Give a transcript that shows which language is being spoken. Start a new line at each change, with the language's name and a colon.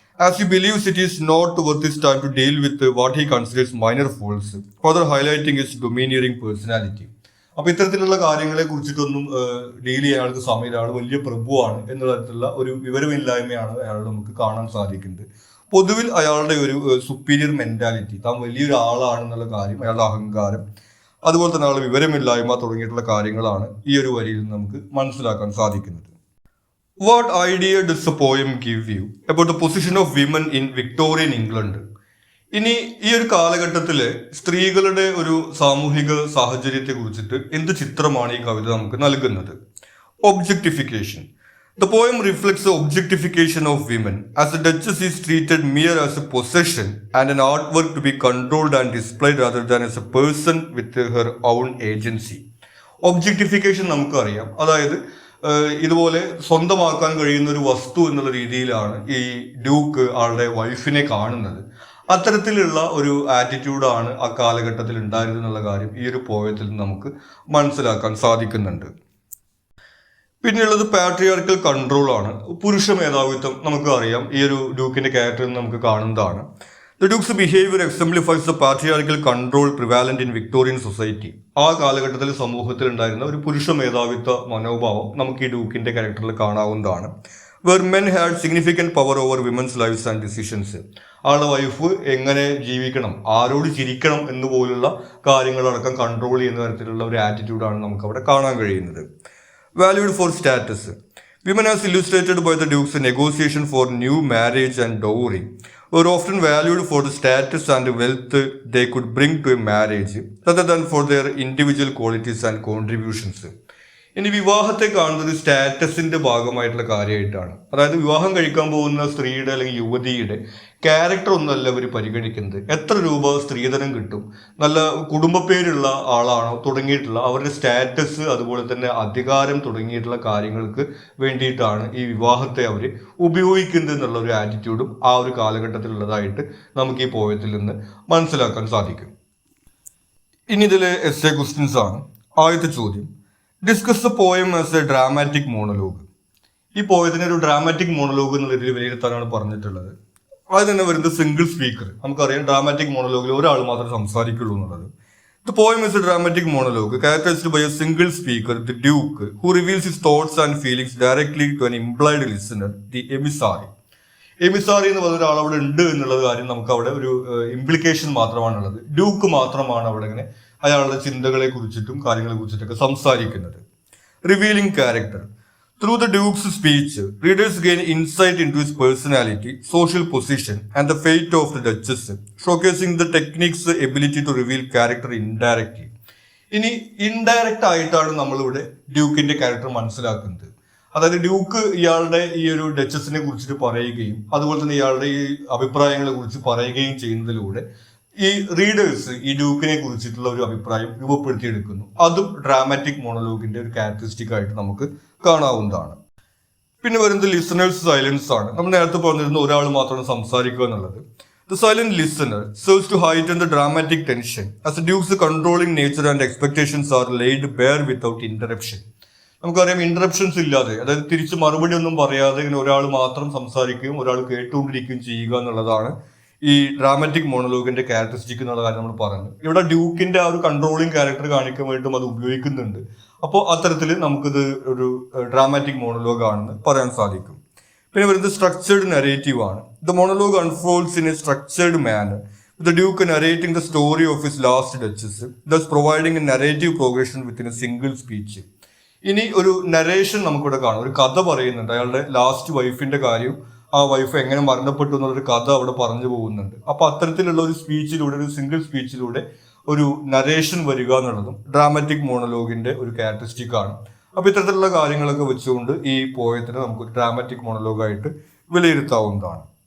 English: As he believes it is not worth his time to deal with what he considers minor faults, further highlighting his domineering personality.
Malayalam: അപ്പൊ ഇത്തരത്തിലുള്ള കാര്യങ്ങളെ കുറിച്ചിട്ടൊന്നും deal ചെയ്യാൻ ആൾക്ക് സമയമില്ല, ആൾ വലിയ പ്രഭുവാണ് എന്നുള്ള തരത്തിലുള്ള ഒരു വിവരമില്ലായ്മയാണ് അയാൾ നമുക്ക് കാണാൻ സാധിക്കുന്നത്. പൊതുവിൽ അയാളുടെ ഒരു സുപ്പീരിയർ മെന്റാലിറ്റി, താൻ വലിയൊരു ആളാണെന്നുള്ള കാര്യം, അയാളുടെ അഹങ്കാരം, അതുപോലെ തന്നെ ആളുടെ വിവരമില്ലായ്മ തുടങ്ങിയിട്ടുള്ള കാര്യങ്ങളാണ് ഈ ഒരു വരിയിൽ നമുക്ക് മനസ്സിലാക്കാൻ സാധിക്കുന്നത്.
English: What idea does the poem give you about the position of women in Victorian England?
Malayalam: ഇനി ഈ ഒരു കാലഘട്ടത്തില് സ്ത്രീകളുടെ ഒരു സാമൂഹിക സാഹചര്യത്തെ കുറിച്ചിട്ട് എന്ത് ചിത്രമാണ് ഈ കവിത നമുക്ക് നൽകുന്നത്?
English: Objectification. The poem reflects the objectification of women, as the Duchess is treated mere as a possession and an artwork to be controlled and displayed rather than as a person with her own agency.
Malayalam: Objectification നമുക്കറിയാം, അതായത് ഇതുപോലെ സ്വന്തമാക്കാൻ കഴിയുന്ന ഒരു വസ്തു എന്നുള്ള രീതിയിലാണ് ഈ ഡ്യൂക്ക് ആളുടെ വൈഫിനെ കാണുന്നത്. അത്തരത്തിലുള്ള ഒരു ആറ്റിറ്റ്യൂഡാണ് ആ കാലഘട്ടത്തിൽ ഉണ്ടായിരുന്നത് എന്നുള്ള കാര്യം ഈ ഒരു പോയത്തിൽ നമുക്ക് മനസ്സിലാക്കാൻ സാധിക്കുന്നുണ്ട്. പിന്നെയുള്ളത് പാട്രിയാർക്കൽ കൺട്രോൾ ആണ്. പുരുഷ മേധാവിത്വം നമുക്ക് അറിയാം, ഈ ഒരു ഡ്യൂക്കിന്റെ ക്യാരക്ടറിൽ നമുക്ക് കാണുന്നതാണ്.
English: The duke's behaviour exemplifies the patriarchal control prevalent in Victorian society.
Malayalam: ആ കാലഘട്ടത്തിൽ സമൂഹത്തിൽ ഉണ്ടായിരുന്ന ഒരു പുരുഷ മേധാവിത്വ മനോഭാവം നമുക്ക് ഈ ഡ്യൂക്കിന്റെ ക്യാരക്ടറിൽ കാണാവുന്നതാണ്.
English: Where men had significant power over women's lifes and decisions.
Malayalam: ആളുടെ വൈഫ് എങ്ങനെ ജീവിക്കണം, ആരോട് ചിരിക്കണം എന്നുപോലുള്ള കാര്യങ്ങളടക്കം കൺട്രോൾ ചെയ്യുന്ന തരത്തിലുള്ള ഒരു ആറ്റിറ്റ്യൂഡാണ് നമുക്ക് അവിടെ കാണാൻ കഴിയുന്നത്.
English: Valued for status. Women, as illustrated by the Duke's negotiation for new marriage and dowry, were often valued for the status and wealth they could bring to a marriage, rather than for their individual qualities and contributions.
Malayalam: ഇനി വിവാഹത്തെ കാണുന്നത് സ്റ്റാറ്റസിന്റെ ഭാഗമായിട്ടുള്ള കാര്യമായിട്ടാണ്. അതായത് വിവാഹം കഴിക്കാൻ പോകുന്ന സ്ത്രീയുടെ അല്ലെങ്കിൽ യുവതിയുടെ ക്യാരക്ടർ ഒന്നല്ല അവർ പരിഗണിക്കുന്നത്. എത്ര രൂപ സ്ത്രീധനം കിട്ടും, നല്ല കുടുംബ പേരുള്ള ആളാണോ തുടങ്ങിയിട്ടുള്ള അവരുടെ സ്റ്റാറ്റസ്, അതുപോലെ തന്നെ അധികാരം തുടങ്ങിയിട്ടുള്ള കാര്യങ്ങൾക്ക് വേണ്ടിയിട്ടാണ് ഈ വിവാഹത്തെ അവർ ഉപയോഗിക്കുന്നത് എന്നുള്ള ഒരു ആറ്റിറ്റ്യൂഡും ആ ഒരു കാലഘട്ടത്തിലുള്ളതായിട്ട് നമുക്ക് ഈ പോയത്തിൽ നിന്ന് മനസ്സിലാക്കാൻ സാധിക്കും. ഇനി ഇതിലെ എസ്സേ ക്വസ്റ്റ്യൻസ് ആണ്. ആദ്യത്തെ ചോദ്യം,
English: Discuss the poem as a dramatic monologue.
Malayalam: ഈ പോയതിനെ ഒരു ഡ്രാമാറ്റിക് മോണോലോഗ് എന്നുള്ള രീതിയിൽ വിലയിരുത്താനാണ് പറഞ്ഞിട്ടുള്ളത്. അത് തന്നെ വരുന്നത് സിംഗിൾ സ്പീക്കർ. നമുക്കറിയാം ഡ്രാമാറ്റിക് മോണോലോഗിൽ ഒരാൾ മാത്രമേ സംസാരിക്കുള്ളൂ എന്നുള്ളത്.
English: The poem is a dramatic monologue characterized by a single speaker, the Duke, who reveals his thoughts and feelings directly to an implied listener, the emissary.
Malayalam: എമിസാറി എന്ന് പറഞ്ഞ ഒരാൾ അവിടെ ഉണ്ട് എന്നുള്ള കാര്യം നമുക്ക് അവിടെ ഒരു ഇംപ്ലിക്കേഷൻ മാത്രമാണുള്ളത്. ഡ്യൂക്ക് മാത്രമാണ് അവിടെ ഇങ്ങനെ അയാളുടെ ചിന്തകളെ കുറിച്ചിട്ടും കാര്യങ്ങളെ കുറിച്ചിട്ടൊക്കെ സംസാരിക്കുന്നത്.
English: Revealing character. Through the duke's speech readers gain insight into his personality, social position and the fate of the duchess, showcasing the technique's ability to reveal character indirectly.
Malayalam: ഇനി ഇൻഡയറക്റ്റ് ആയിട്ടാണ് നമ്മളിവിടെ ഡ്യൂക്കിന്റെ ക്യാരക്ടർ മനസ്സിലാക്കുന്നത്. അതായത് Duke ഇയാളുടെ ഈ ഒരു ഡച്ചസിനെ കുറിച്ചിട്ട് പറയുകയും അതുപോലെ തന്നെ ഇയാളുടെ ഈ അഭിപ്രായങ്ങളെ കുറിച്ച് പറയുകയും ചെയ്യുന്നതിലൂടെ ഈ റീഡേഴ്സ് ഈ ഡ്യൂക്കിനെ കുറിച്ചിട്ടുള്ള ഒരു അഭിപ്രായം രൂപപ്പെടുത്തിയെടുക്കുന്നു. അതും ഡ്രാമാറ്റിക് മോണോലോഗിന്റെ ഒരു ക്യാരക്ടറിസ്റ്റിക് ആയിട്ട് നമുക്ക് കാണാവുന്നതാണ്. പിന്നെ വരുന്നത് ലിസണേഴ്സ് സൈലൻസ് ആണ്. നമ്മൾ നേരത്തെ പറഞ്ഞിരുന്ന ഒരാൾ മാത്രമാണ് സംസാരിക്കുക എന്നുള്ളത്.
English: The silent listener serves to heighten the dramatic tension as the Duke's controlling nature and expectations are laid bare without interruption.
Malayalam: നമുക്കറിയാം ഇന്ററപ്ഷൻസ് ഇല്ലാതെ, അതായത് തിരിച്ച് മറുപടി ഒന്നും പറയാതെ ഇങ്ങനെ ഒരാൾ മാത്രം സംസാരിക്കുകയും ഒരാൾ കേട്ടുകൊണ്ടിരിക്കുകയും ചെയ്യുക എന്നുള്ളതാണ് ഈ ഡ്രാമാറ്റിക് മോണോലോഗിന്റെ ക്യാരക്ടറിസ്റ്റിക് എന്നുള്ള കാര്യം നമ്മൾ പറഞ്ഞു. ഇവിടെ ഡ്യൂക്കിന്റെ ആ ഒരു കൺട്രോളിങ് ക്യാരക്ടർ കാണിക്കാൻ വേണ്ടിയിട്ടും അത് ഉപയോഗിക്കുന്നുണ്ട്. അപ്പോൾ അത്തരത്തിൽ നമുക്കിത് ഒരു ഡ്രാമാറ്റിക് മോണോലോഗ് ആണെന്ന് പറയാൻ സാധിക്കും. പിന്നെ വരുന്നത് സ്ട്രക്ചേർഡ് നരേറ്റീവ് ആണ്.
English: The monologue unfolds in a structured manner, the Duke narrating the story of his last duchess, thus providing a narrative progression within a single speech.
Malayalam: ഇനി ഒരു നരേഷൻ നമുക്കിവിടെ കാണാം. ഒരു കഥ പറയുന്നുണ്ട്, അയാളുടെ ലാസ്റ്റ് വൈഫിന്റെ കാര്യം, ആ വൈഫ് എങ്ങനെ മരണപ്പെട്ടു എന്നുള്ളൊരു കഥ അവിടെ പറഞ്ഞു പോകുന്നുണ്ട്. അപ്പൊ അത്തരത്തിലുള്ള ഒരു സ്പീച്ചിലൂടെ, ഒരു സിംഗിൾ സ്പീച്ചിലൂടെ ഒരു നരേഷൻ വരിക എന്നുള്ളതും ഡ്രാമാറ്റിക് മോണോലോഗിന്റെ ഒരു ക്യാരക്ടറിസ്റ്റിക് ആണ്. അപ്പൊ ഇത്തരത്തിലുള്ള കാര്യങ്ങളൊക്കെ വെച്ചുകൊണ്ട് ഈ പോയത്തിനെ നമുക്ക് ഡ്രാമാറ്റിക് മോണോലോഗായിട്ട് വിലയിരുത്താവുന്നതാണ്.